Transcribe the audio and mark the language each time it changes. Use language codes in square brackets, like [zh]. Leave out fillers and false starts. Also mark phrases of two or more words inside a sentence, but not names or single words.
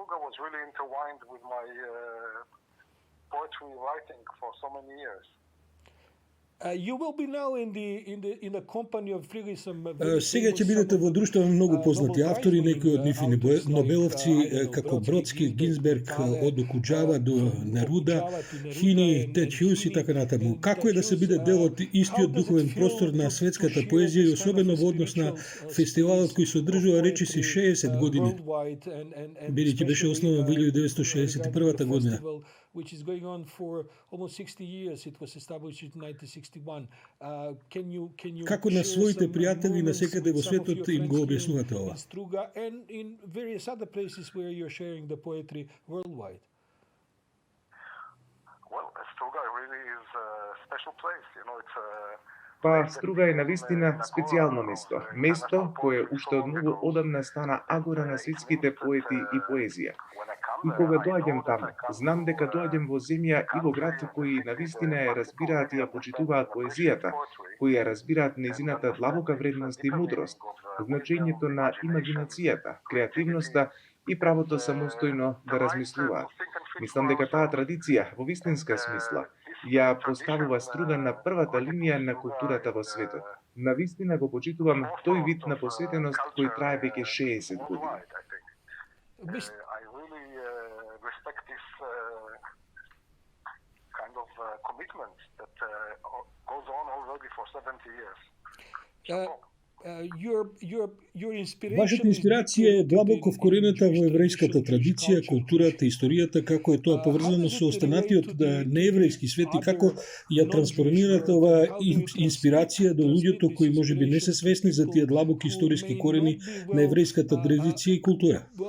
[mk] Сега ќе бидете во друштво на многу познати автори, некои од нив и нобеловци, како Бродски, Гинзберг, од Окуџава до Неруда, Хини, Тед Хјус и така натаму. Како е да се биде дел од истиот духовен простор на светската поезија и особено во однос на фестивалот кој се одржува речиси 60 години, бидејќи беше основан во 1961 година. [en] Which is going on for almost 60 years. It was established in 1961. [mk] Како на своите пријатели на секаде во светот им го објаснувате ова? [en] Struga and in various other places where you're sharing the poetry worldwide. Well, Struga really is a special place. You know, it's a [mk] Па Струга е навистина специјално место кое уште од многу одамна стана агора на светските поети и поезија. И кога доаѓам таму, знам дека доаѓам во земја и во град кои навистина ја разбираат и ја почитуваат поезијата, кои ја разбираат нејзината длабока вредност и мудрост, значењето на имагинацијата, креативноста и правото самостојно да размислуваат. Мислам дека таа традиција, во вистинска смисла, ја поставува Струга на првата линија на културата во светот. Навистина го почитувам тој вид на посветеност кој трае веќе 60 години. [en] I really respect this kind of commitment that goes on already for 70 years. [mk] Вашата инспирација е длабоко вкорената во еврејската традиција, културата, историјата, како е тоа поврзано со останатиот нееврејски свет и како ја транспонирате оваа инспирација до луѓето кои можеби не се свесни за тие длабоки историски корени на еврејската традиција и култура.